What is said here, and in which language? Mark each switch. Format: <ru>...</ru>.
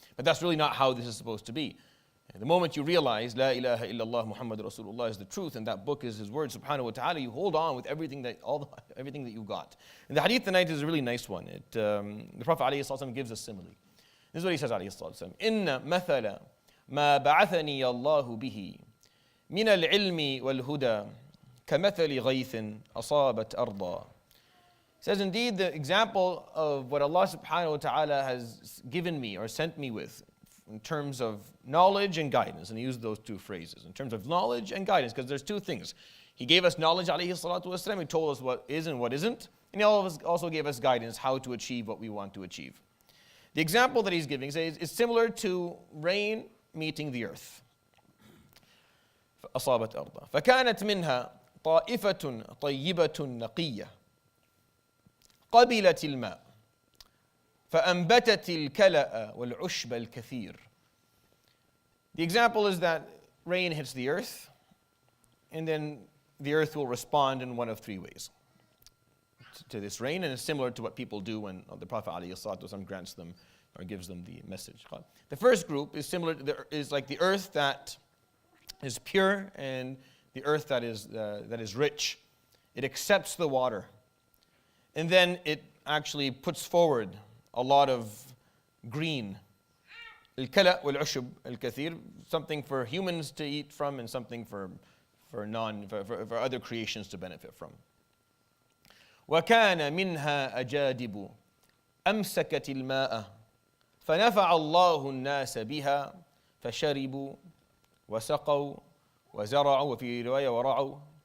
<en>But that's really not how this is supposed to be. The moment you realize</en> <ar>La ilaha illallah Muhammad Rasulullah</ar> <en>is the truth, and that book is His word subhanahu wa ta'ala, you hold on with everything that you've got. And the hadith tonight is a really nice one. The Prophet alayhi sallam gives us simile. This is what he says alayhi sallam.</en> <ar>Inna mathala ma ba'athani Allahu bihi من العلم والهدى كمثل غيث أصابت أرضا.</ar> <en>He says, indeed, the example of what Allah subhanahu wa ta'ala has given me or sent me with in terms of knowledge and guidance, and he used those two phrases, in terms of knowledge and guidance, because there's two things. He gave us knowledge, alayhi salatu wasalam, he told us what is and what isn't, and he also gave us guidance how to achieve what we want to achieve. The example that he's giving is similar to rain meeting the earth.</en> <ar>أصابت أرضا فكانت منها طائفة طيبة نقية قبلت الماء فأنبتت الكلأ والعشب الكثير.</ar> <en>The example is that rain hits the earth, and then the earth will respond in one of three ways to this rain, and it's similar to what people do when the Prophet ﷺ grants them or gives them the message. The first group is like the earth that is pure and the earth that is rich. It accepts the water, and then it actually puts forward a lot of green.</en> <ar>الكلأ والعشب الكثير,</ar> <en>something for humans to eat from and something for other creations to benefit from.</en> <ar>وكان منها أجادب أمسكت الماء فنفع الله الناس بها فشربوا وسقوا وزرعوا وفي رواية ورعوا.</ar>